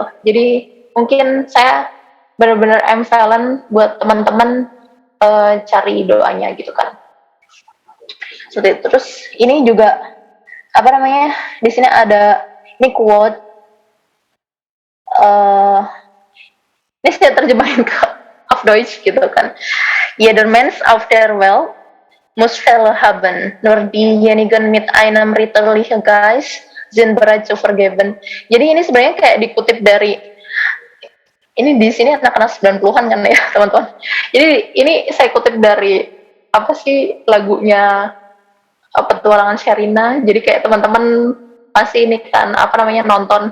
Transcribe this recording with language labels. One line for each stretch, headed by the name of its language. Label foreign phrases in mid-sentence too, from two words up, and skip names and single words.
Indonesian: Jadi mungkin saya benar-benar ambivalent buat teman-teman cari doanya gitu kan. Seperti itu. Terus ini juga di sini ada ini quote, ini saya terjemahin ke
German: auf Deutsch
Indonesian: gitu kan.
German: Jeder Mensch auf der Welt muss Fehler haben, nur diejenigen mit einem ritterlichen Geist sind bereit zu vergeben.
Indonesian: Jadi ini sebenarnya kayak dikutip dari ini di sini anak-anak 90-an kan ya teman-teman. Jadi ini saya kutip dari lagunya Petualangan Sherina. Jadi kayak teman-teman pasti ini kan nonton.